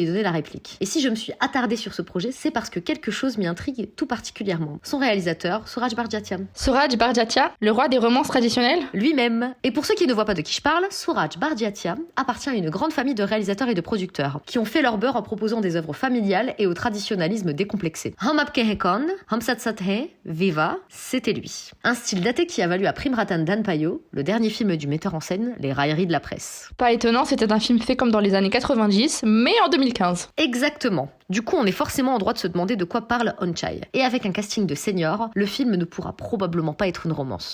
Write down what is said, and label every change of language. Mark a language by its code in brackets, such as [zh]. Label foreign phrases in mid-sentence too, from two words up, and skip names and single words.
[fr] Et si je me suis attardée sur ce projet, c'est parce que quelque chose m'y intrigue tout particulièrement. Son réalisateur, Suraj Barjatia. Suraj Barjatia, le roi des romances traditionnelles? Lui-même. Et pour ceux qui ne voient pas de qui je parle, Suraj Barjatia appartient à une grande famille de réalisateurs et de producteurs qui ont fait leur beurre en proposant des œuvres familiales et au traditionnalisme décomplexé. Hum Apke Hekon, Hum Satsat He, Viva, c'était lui. Un style daté qui a valu à Prem Ratan Danpayo, le dernier film du metteur en scène, les railleries de la presse. Pas étonnant, c'était un film fait comme dans les années 90, mais en 2015. Exactement. Du coup, on est forcément en droit de se demander de quoi parle Onchai. Et avec un casting de seniors, le film ne pourra probablement pas être une romance.